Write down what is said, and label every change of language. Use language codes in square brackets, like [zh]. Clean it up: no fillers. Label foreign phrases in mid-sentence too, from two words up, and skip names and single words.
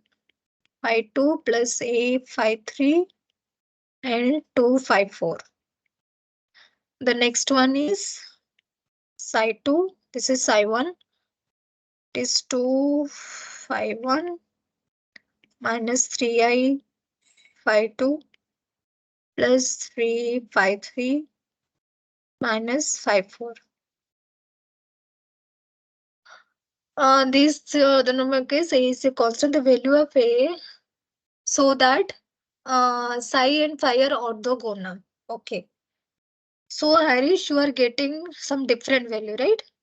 [en] Phi 2 plus a phi 3 and 2 phi 4. The next one is psi 2. This is psi 1. It is 2 phi 1 minus 3i phi 2 plus 3 phi 3 minus phi 4. The numeric is a is a constant the value of a, so that psi and phi are orthogonal. Okay. So Harish, you are getting some different value, right?